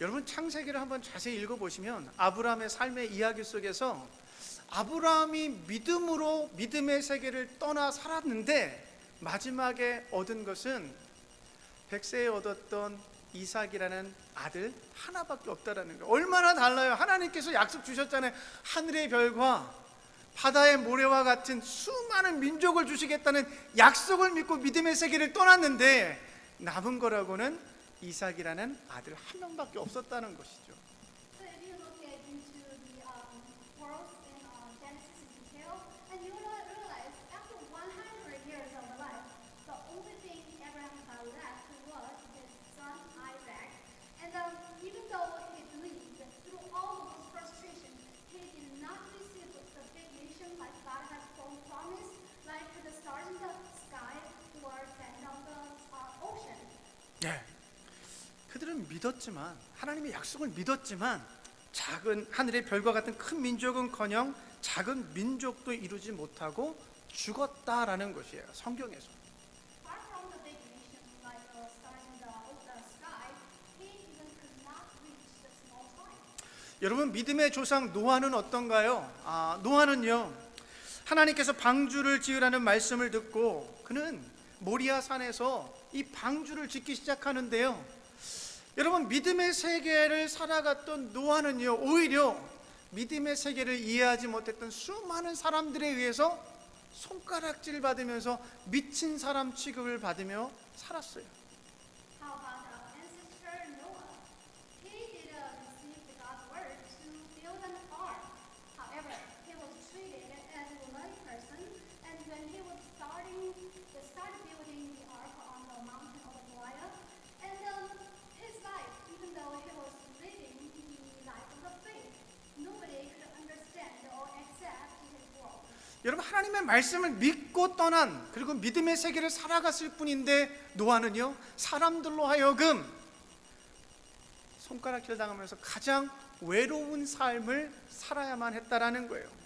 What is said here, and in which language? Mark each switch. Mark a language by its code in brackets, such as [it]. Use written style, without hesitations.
[ko] 여러분, 창세기를 한번 자세히 읽어보시면 아브라함의 삶의 이야기 속에서 아브라함이 믿음으로 믿음의 세계를 떠나 살았는데 마지막에 얻은 것은 100세에 얻었던 이삭이라는 아들 하나밖에 없다라는 거예요. 얼마나 달라요. 하나님께서 약속 주셨잖아요. 하늘의 별과 바다의 모래와 같은 수많은 민족을 주시겠다는 약속을 믿고 믿음의 세계를 떠났는데 남은 거라고는 이삭이라는 아들 한 명밖에 없었다는 것이죠. [en] So if you look into the world in Genesis in detail, and you will realize after 100 years of life, the only thing Abraham had left was his son Isaac. And even though he believed through all of those frustrations, he did not receive the big nation like God had promised, like the stars in the sky or sand on the ocean. [ko] 네. 그들은 믿었지만 하나님의 약속을 믿었지만 작은 하늘의 별과 같은 큰 민족은커녕 작은 민족도 이루지 못하고 죽었다라는 것이에요. 성경에서. [en] Far from the big nations like the stars in the sky, he even could not reach the small time. [ko] 여러분, 믿음의 조상 노아는 어떤가요? 노아는요, 하나님께서 방주를 지으라는 말씀을 듣고 그는 모리아 산에서 이 방주를 짓기 시작하는데요. 여러분, 믿음의 세계를 살아갔던 노아는요, 오히려 믿음의 세계를 이해하지 못했던 수많은 사람들에 의해서 손가락질 받으면서 미친 사람 취급을 받으며 살았어요. [en] How about our ancestor Noah? He did receive God's word to build an ark. However, he was treated as a lay person, and when he was started building the ark on the mountain of Moriah, and his life, even though he was living the life of the faith, nobody could understand or accept his world. [ko] 여러분, 하나님의 말씀을 믿고 떠난 그리고 믿음의 세계를 살아갔을 뿐인데 노아는요, 사람들로 하여금 손가락질 당하면서 가장 외로운 삶을 살아야만 했다라는 거예요.